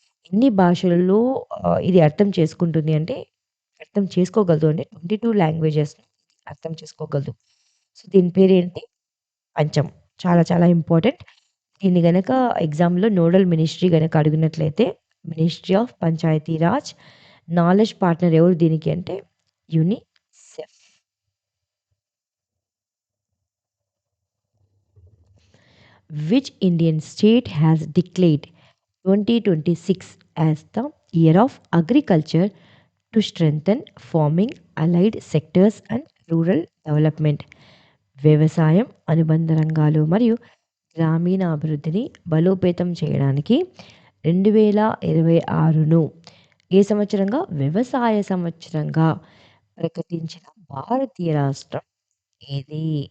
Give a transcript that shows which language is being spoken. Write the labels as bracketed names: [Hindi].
[Telugu] ఎన్ని భాషలలో ఇది అర్థం చేసుకుంటుంది అంటే అర్థం చేసుకోగలదు అంటే 22 లాంగ్వేజెస్‌ని అర్థం చేసుకోగలదు. సో, దీని పేరేంటి? పంచం. చాలా చాలా ఇంపార్టెంట్. దీన్ని గనక ఎగ్జామ్‌లో నోడల్ మినిస్ట్రీ గనక అడిగినట్లయితే ministry of panchayat Raj. Knowledge partner ఎవరు దీనికి అంటే UNICEF. [English] Which Indian state has declared 2026 as the year of agriculture to strengthen farming, allied sectors and rural development? [Telugu] వ్యవసాయం, అనుబంధ రంగాలు మరియు గ్రామీణ అభివృద్ధిని బలోపేతం చేయడానికి 2026ను ఏ సంవత్సరంగా? వ్యవసాయ సంవత్సరంగా ప్రకటించిన భారతీయ రాష్ట్రం ఏది?